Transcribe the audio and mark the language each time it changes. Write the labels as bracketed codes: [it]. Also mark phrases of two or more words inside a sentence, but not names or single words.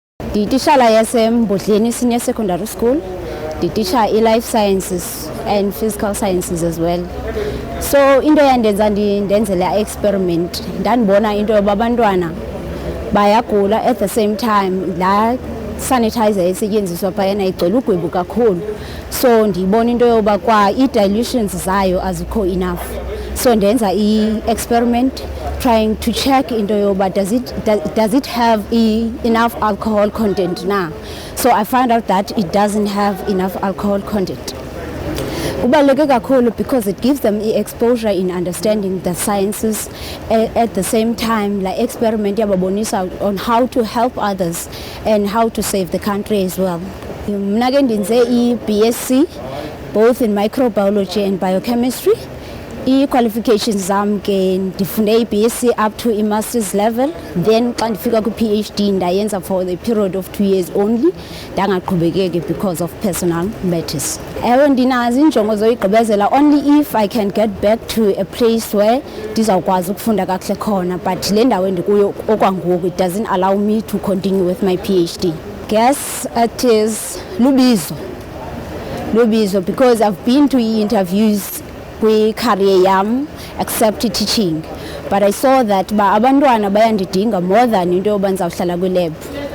[xh] Ndiyitishala yaseMbodleni Senior Secondary School. [en] Nditisha life sciences and physical sciences as well. [xh] So into eyandenza ndenze le experiment, ndanibona into yoba abantwana bayagula [en] at the same time [xh] la sanitizer esetyenziswa phayana igcwele ugwebu kakhulu. So ndiyibona into yoba kwa i-dilutions zayo azikho enough. [en] So [xh] ndenza i-experiment [en] trying to check [xh] into yoba [en] does it have enough alcohol content now. So I found out that it doesn't have enough alcohol content. [xh] Kubaluleke kakhulu [en] because it gives them exposure in understanding the sciences. At the same time, like experiment yababonisa on how to help others and how to save the country as well. [xh] Mna ke ndenze i-BSc [en] both in microbiology and biochemistry. [xh] I-qualifications zam ke ndifunde i-BSc [en] up to i-masters level, then [xh] xa ndifika kwi-PhD ndayenza [en] for the period of 2 years only, ndangaqhubekeki because of personal matters. [xh] Ewe ndinazo injongo zoyigqibezela [en] only if I can get back to a place where [xh] ndizawukwazi ukufunda kakuhle khona, [en] but [xh] le ndawo endikuyo okwangoku [en] it doesn't allow me to continue with my PhD. Guess it is Lubizo because I've been to interviews [xh] kwi-career yam [en] except teaching, but I saw that [xh] abantwana bayandidinga [en] more than [xh] into yoba ndizawuhlala kwi-lab.